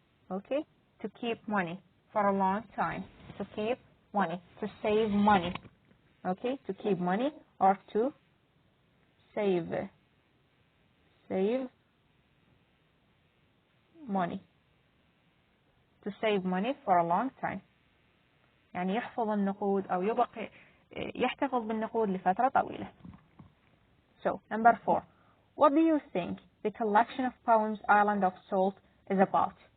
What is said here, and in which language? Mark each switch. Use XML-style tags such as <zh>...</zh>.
<en>Okay, to keep money for a long time. To keep money, to save money. Okay, to keep money or to save money. To save money for a long time.</en> <ar>يعني يحفظ النقود أو يحتفظ بالنقود لفترة طويلة.</ar> <en>So, number 4. What do you think the collection of poems Island of Salt is about?</en>